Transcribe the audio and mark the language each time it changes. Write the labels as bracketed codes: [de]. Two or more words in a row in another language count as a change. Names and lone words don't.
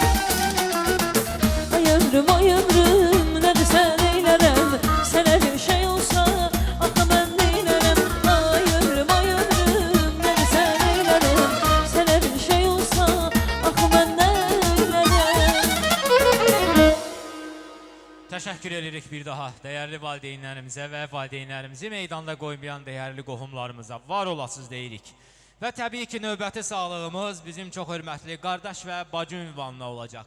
[tr] Ayırım ne de sen eylerim. Sana bir şey olsa ah ben neylerim. Ayırım ne de sen eylerim. Sana bir şey olsa ah ben neylerim. [az] Təşəkkür edirik bir daha dəyərli valideynlərimizə və valideynlərimizi meydanda qoymayan dəyərli qohumlarımıza var olasınız deyirik. Və təbii ki, növbəti sağlığımız bizim çox hörmətli qardaş və bacı ünvanına olacaq.